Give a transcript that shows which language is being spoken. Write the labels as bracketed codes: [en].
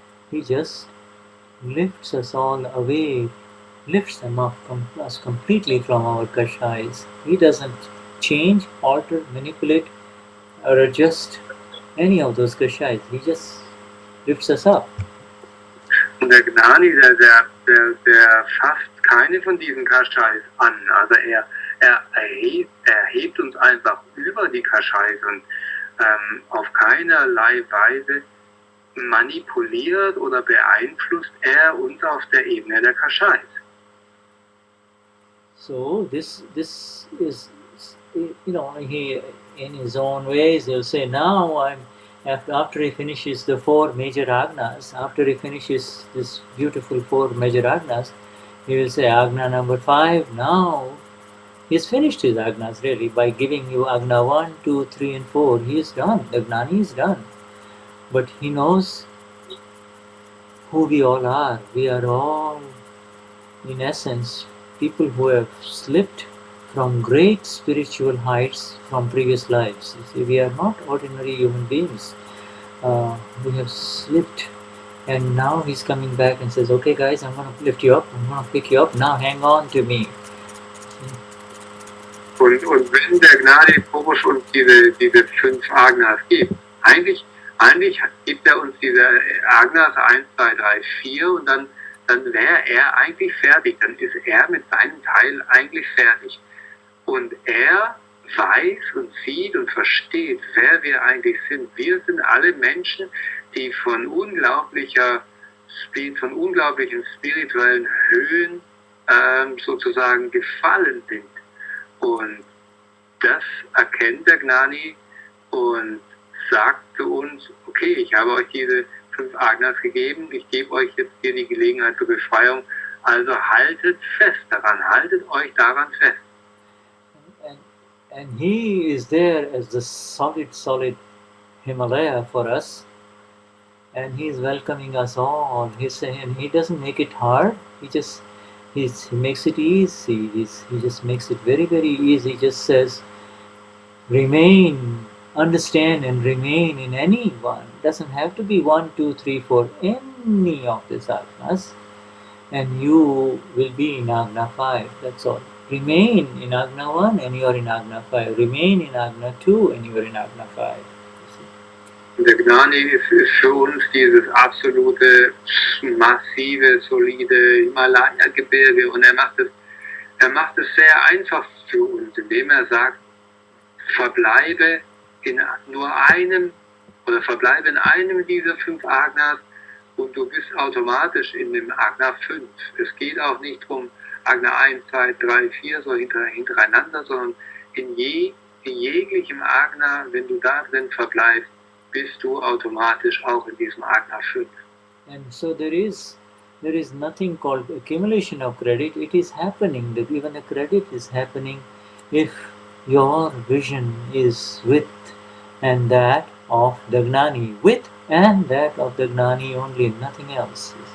[en] He just lifts us all away, lifts them up us completely from our kashais. He doesn't change, alter, manipulate, or adjust any of those kashais. He just lifts us up. [de] Und der Gnani, der fasst keine von diesen Kashais an. Also er hebt uns einfach über die Kashais und auf keinerlei Weise manipuliert oder beeinflusst er uns auf der Ebene der Kashais. [en] So this is, he in his own ways he'll say, now after he finishes the 4 major Agnas, after he finishes this beautiful 4 major Agnas, he will say Agna number 5, now he's finished his Agnas really by giving you Agna 1, 2, 3 and 4. He is done, the Gnani is done. But he knows who we all are. We are all, in essence, people who have slipped from great spiritual heights from previous lives. You see, we are not ordinary human beings. We have slipped, and now he's coming back and says, okay guys, I'm going to lift you up, I'm going to pick you up, now hang on to me. [de] Und wenn der Gnani Purush uns diese 5 Agnas gibt, eigentlich gibt er uns diese Agnas 1, 2, 3, 4 und dann wäre er eigentlich fertig, dann ist er mit seinem Teil eigentlich fertig. Und er weiß und sieht und versteht, wer wir eigentlich sind. Wir sind alle Menschen, die von unglaublichen spirituellen Höhen sozusagen gefallen sind. Und das erkennt der Gnani und sagt zu uns, okay, ich habe euch diese 5 Agnas gegeben, ich gebe euch jetzt hier die Gelegenheit zur Befreiung, also haltet fest daran, haltet euch daran fest. [en] And he is there as the solid Himalaya for us, and he is welcoming us all. He's saying, he doesn't make it hard, he makes it easy, he just makes it very, very easy. He just says, remain, understand and remain in any one. It doesn't have to be 1, 2, 3, 4, any of these Agnas, and you will be in Agna 5, that's all. Remain in Agna 1 and you are in Agna 5. Remain in Agna 2 and you are in Agna 5. [de] Der Gnani ist für uns dieses absolute, massive, solide Himalaya-Gebirge und er macht es sehr einfach für uns, indem er sagt, verbleibe in einem dieser 5 Agnas und du bist automatisch in dem Agna 5. Es geht auch nicht darum, Agna 1, 2, 3, 4 so hintereinander, sondern in jeglichem Agna, wenn du da drin verbleibst, bist du automatisch auch in diesem Agna 5. [en] And so there is nothing called accumulation of credit. It is happening, that even the credit is happening if your vision is with and that of the Gnani, with and that of the Gnani only, nothing else.